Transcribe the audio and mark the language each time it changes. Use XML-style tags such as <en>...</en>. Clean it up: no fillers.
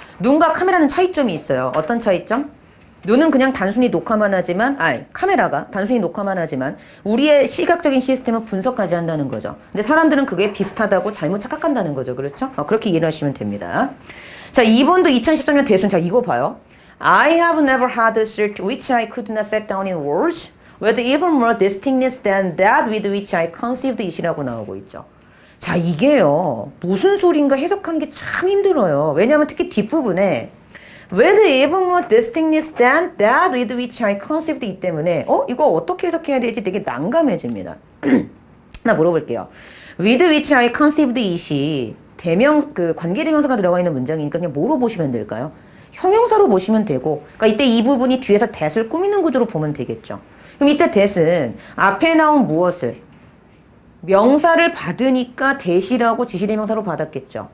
<ko>눈과 카메라는 차이점이 있어요. 어떤 차이점? 눈은 그냥 단순히 녹화만 하지만, 카메라가 단순히 녹화만 하지만 우리의 시각적인 시스템을 분석하지 않는다는 거죠. 근데 사람들은 그게 비슷하다고 잘못 착각한다는 거죠. 그렇죠? 그렇게 이해를 하시면 됩니다. 자, 2번도 2013년 대순. 자, 이거 봐요.</ko> <en>I have never had a cert which I could not set down in words with even more distinctness than that with which I conceived it</en> <ko>이라고 나오고 있죠. 자, 이게요. 무슨 소린가 해석하는 게 참 힘들어요. 왜냐하면 특히 뒷부분에</ko> <en>with even more distinctness than that with which I conceived it</en> <ko>때문에 이거 어떻게 해석해야 될지 되게 난감해집니다. 하나 물어볼게요.</ko> <en>with which I conceived it</en> <ko>이 관계대명사가 들어가 있는 문장이니까 그냥 뭐로 보시면 될까요? 형용사로 보시면 되고, 그러니까 이때 이 부분이 뒤에서 that을 꾸미는 구조로 보면 되겠죠. 그럼 이때 that은 앞에 나온 무엇을 명사를 받으니까 that이라고 지시대명사로 받았겠죠.</ko>